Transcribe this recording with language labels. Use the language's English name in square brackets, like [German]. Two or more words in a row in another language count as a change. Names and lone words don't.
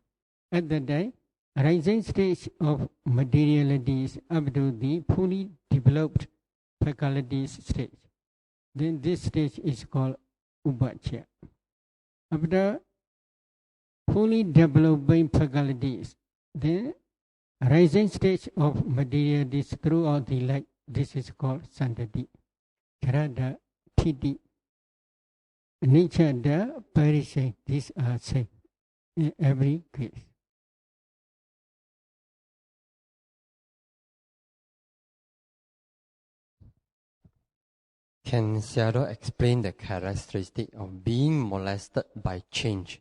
[English] At that time, rising stage of materialities up to the fully developed faculties stage. Then this stage is called upachya. After fully developing faculties, then rising stage of materialities throughout the life, this is called sandati. [Pali] Charada, titi, nichada, parishay, [English] these are said in every case. Can sayadaw explain the characteristic of being molested by change?